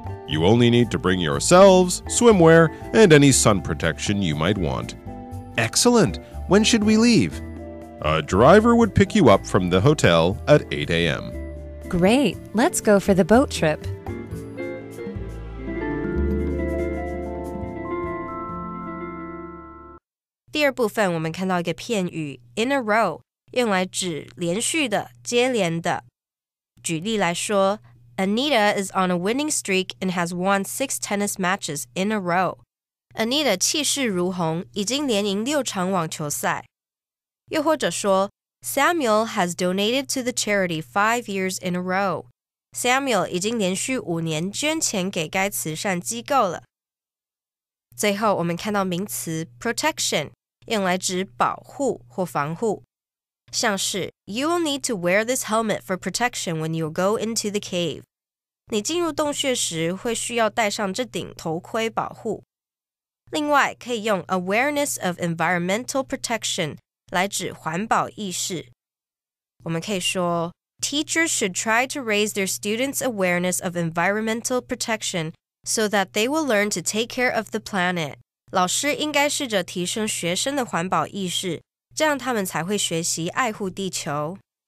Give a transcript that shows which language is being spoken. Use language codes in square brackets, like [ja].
[en] You only need to bring yourselves, swimwear, and any sun protection you might want. Excellent. When should we leave? A driver would pick you up from the hotel at 8 a.m. Great, let's go for the boat trip. [zh] "第二部分我们看到一个片语 in a row， 用来指连续的、接连的。 [en] 举例来说 Anita is on a winning streak and has won 6 tennis matches in a row. [zh] Anita 气势如虹，已经连赢6场网球赛。 [en] 又或者说 Samuel has donated to the charity 5 years in a row. [zh] Samuel 已经连续5年捐钱给该慈善机构了。最后我们看到名词 protection 用来指保护或防护，像是 [en] You will need to wear this helmet for protection when you go into the cave. [zh] 你进入洞穴时会需要戴上这顶头盔保护。另外可以用 awareness of environmental protection 来指环保意识。我们可以说 [en] Teachers should try to raise their students' awareness of environmental protection so that they will learn to take care of the planet. [zh] 老师应该试着提升学生的环保意识，这样他们才会学习爱护地球。